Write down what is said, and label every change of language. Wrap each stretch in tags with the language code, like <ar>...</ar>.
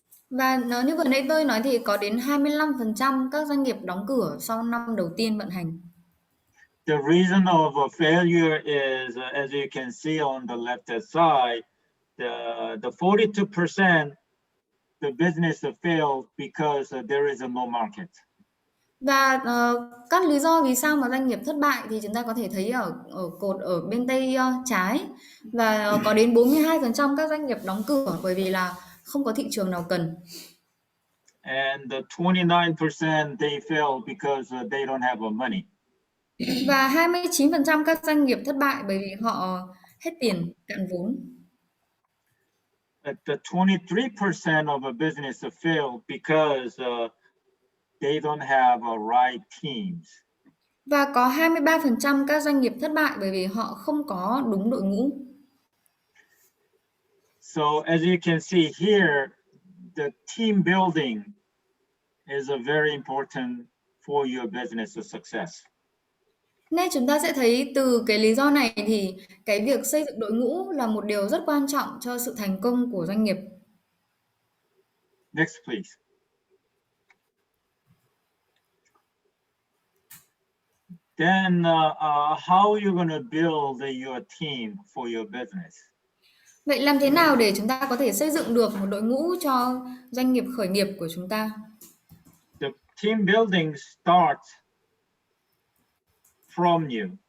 <vi>Và như vừa nãy tôi nói thì có đến 25% các doanh nghiệp đóng cửa sau năm đầu tiên vận hành.</vi> <en>The reason of failure is, as you can see on the left-hand side, the 42% the business failed because there is no market.</en> <vi>Và các lý do vì sao mà doanh nghiệp thất bại thì chúng ta có thể thấy ở cột ở bên tay trái, và có đến 42% các doanh nghiệp đóng cửa bởi vì là không có thị trường nào cần.</vi> <en>And the 29% they fail because they don't have money.</en> <vi>Và 29% các doanh nghiệp thất bại bởi vì họ hết tiền, cạn vốn.</vi> <en>But the 23% of a business fail because they don't have a right teams.</en> <vi>Và có 23% các doanh nghiệp thất bại bởi vì họ không có đúng đội ngũ.</vi> <en>So as you can see here, the team building is a very important for your business success.</en> <vi>Nên chúng ta sẽ thấy từ cái lý do này thì cái việc xây dựng đội ngũ là một điều rất quan trọng cho sự thành công của doanh nghiệp.</vi> <en>Next, please. Then how are you going to build your team for your business?</en> <vi>Vậy làm thế nào để chúng ta có thể xây dựng được một đội ngũ cho doanh nghiệp khởi nghiệp của chúng ta?</vi> <en>The team building starts from you.</en>